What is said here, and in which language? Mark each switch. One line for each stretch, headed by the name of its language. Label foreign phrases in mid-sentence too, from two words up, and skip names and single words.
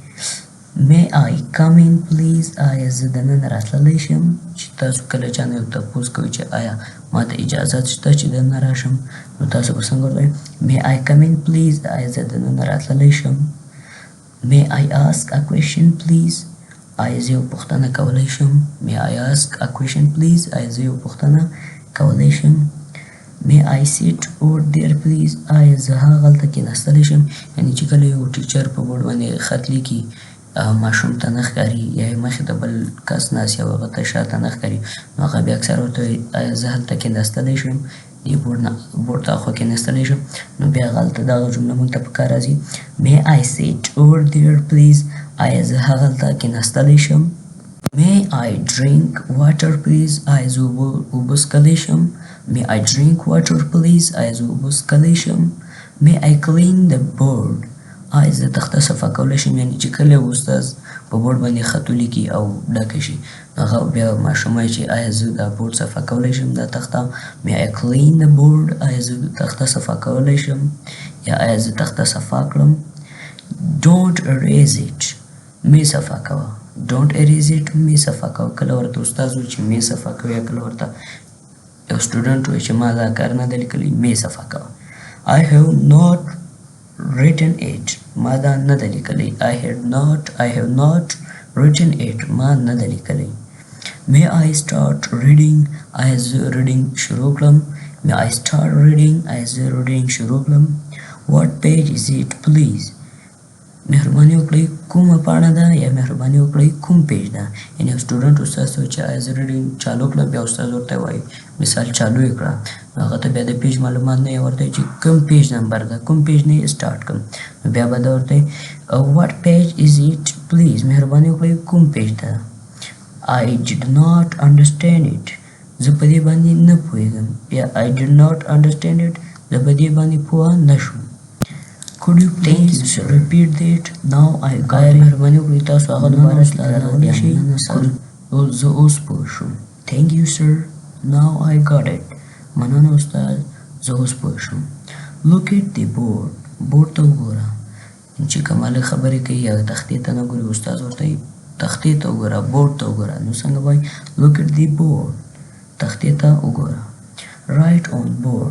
English: may I come in please
Pashto: آیا زه دننه راتللی شم چې تاسو کله چا نه یو تپوس کوئ چې آیا ما ته اجازت شته چې دننه راشم نو تاسو به څنګه ورته
English: may I come in please
Pashto: آیا زه دننه راتللی شم.
English: may I ask a question please
Pashto: آیا زه یو پوښتنه کولی شم
English: may I ask a question please
Pashto: آیا زه یو پوښتنه کولی شم.
English: may I sit over there please
Pashto: آیا زه هغلته کېناستلی شم یعنې چې کله یو ټیچر په بورډ باندې خط لیکي ماشوم ته نه ښکاري یا یې مخې ته بل کس ناست یا هغه ته شاته نه ښکاري نو هغه بیا اکثر ورته وایي آیا زه هلته کېناستلی شم دې بورډ ته خوا کېناستلی شم نو بیا هغلته دغه جمله موږ ته په کار راځي
English: may I sit over there please
Pashto: آیا زه هغلته کېناستلی شم.
English: may I drink water please
Pashto: آیا زه اوبه څښلی شم
English: may I drink water please
Pashto: آیا زه اوبه څښلی شم.
English: may I clean the board
Pashto: آیا زه تخته صفا کولی شم یعنې چې کله استاد په بورډ باندې خط ولیکي او ډکه شي هغه بیا ماشوم وایي چې آیا زه دا بورډ صفا کولی شم دا تخته
English: may I clean the board
Pashto: آیا زه تخته صفا کولی شم یا آیا زه تخته صفا کړم.
English: don't erase it
Pashto: مې صفا کوه
English: don't erase it
Pashto: مې صفا کوه کله ورته استاد وایي چې مې صفا کوه یا کله ورته یو سټوډنټ وایي چې ما دا کار نه دی لیکلی مې صفا کوه.
English: I have not written it
Pashto: ما دا نه ده لیکلی
English: I have not written it
Pashto: ما نه ده لیکلی.
English: may I start reading
Pashto: آیا زه reading شروع کړم
English: may I start reading
Pashto: آیا زه reading شروع کړم. what page is it please مهرباني وکړئ کومه پاڼه ده یا مهرباني وکړئ کوم پیج ده یعنې یو سټوډنټ استاد ته چې آیا زه reading چالو کړم بیا استاد ورته وایي مثال چالو یې کړه هغه ته بیا د پیج معلومات نه یې ورته چې کوم
English: page number
Pashto: ده کوم پیج نه یې سټارټ کړم نو بیا به دا ورته
English: what page is it please
Pashto: مهرباني وکړئ کوم پیج ده.
English: I did not understand it
Pashto: زه په دې باندې نه پوهېږم یا
English: I did not understand it
Pashto: زه په دې باندې پوه نه شوم.
English: Could you please repeat that? Now I got it.
Pashto: مهرباني وکړئ تاسو هغه دوباره تکرارولی شئ؟ مننه سر. زه اوس پوه شوم.
English: Thank you sir. Now I got it.
Pashto: مننه استاد زه اوس پوه شوم.
English: Look at the board.
Pashto: بورډ ته وګوره. چې کومه خبرې کوي یا تختې ته نه ګوري استاد ورته وایي تختې ته وګوره بورډ ته وګوره. نو څنګه وایي
English: Look at the board.
Pashto: تختې ته وګوره.
English: Write on board.